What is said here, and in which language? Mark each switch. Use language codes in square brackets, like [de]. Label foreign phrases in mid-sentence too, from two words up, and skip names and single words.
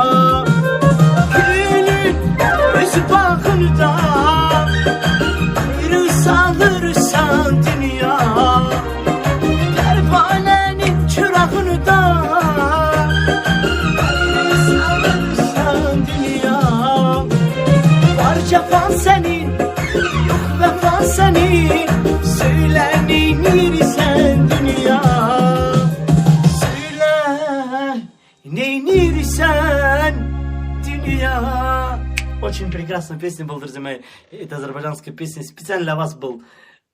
[az] Gülün öz bağında ayrı salırsan dünya, pervanenin çırağını da cefan senin, yok vefan senin. Söyle neynirsen dünya, söyle neynirsen dünya. [ru] Очень прекрасная песня была, друзья мои. Это азербайджанская песня специально для вас был.